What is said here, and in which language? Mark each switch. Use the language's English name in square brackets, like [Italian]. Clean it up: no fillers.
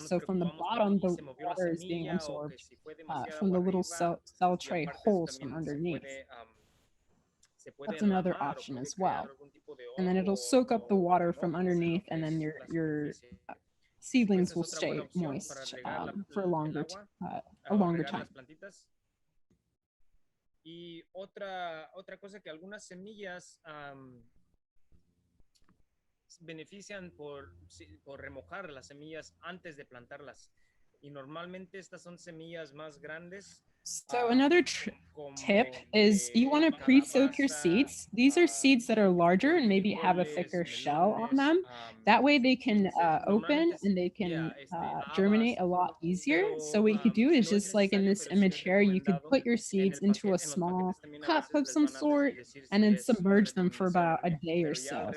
[English] So from the bottom, the water is being absorbed from the little cell tray holes from underneath. That's another option as well. And then it'll soak up the water from underneath, and then your seedlings will stay moist for a longer time. [Spanish] Y otra cosa que algunas semillas benefician por remojar las semillas antes de plantarlas. Y normalmente estas son semillas más grandes. [English] So another tip is you want to pre-soak your seeds. These are seeds that are larger and maybe have a thicker shell on them. That way they can open and they can germinate a lot easier. So what you could do is just like in this image here, you could put your seeds into a small cup of some sort and then submerge them for about a day or so.